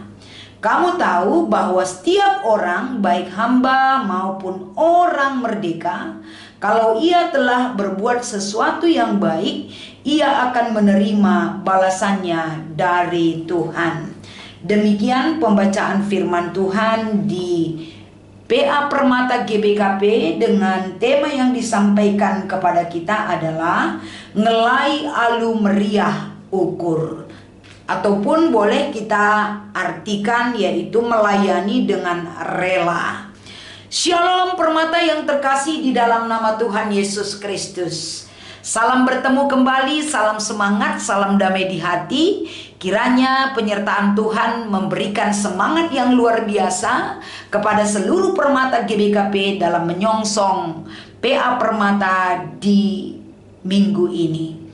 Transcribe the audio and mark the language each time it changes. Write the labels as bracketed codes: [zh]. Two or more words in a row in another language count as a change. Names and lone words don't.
[id] Kamu tahu bahwa setiap orang, baik hamba maupun orang merdeka, kalau ia telah berbuat sesuatu yang baik, ia akan menerima balasannya dari Tuhan. Demikian pembacaan firman Tuhan di PA Permata GBKP, dengan tema yang disampaikan kepada kita adalah [btx] ngelai alu meriah ukur, [id] ataupun boleh kita artikan yaitu melayani dengan rela. Shalom Permata yang terkasih di dalam nama Tuhan Yesus Kristus. Salam bertemu kembali, salam semangat, salam damai di hati. Kiranya penyertaan Tuhan memberikan semangat yang luar biasa kepada seluruh Permata GBKP dalam menyongsong PA Permata di minggu ini.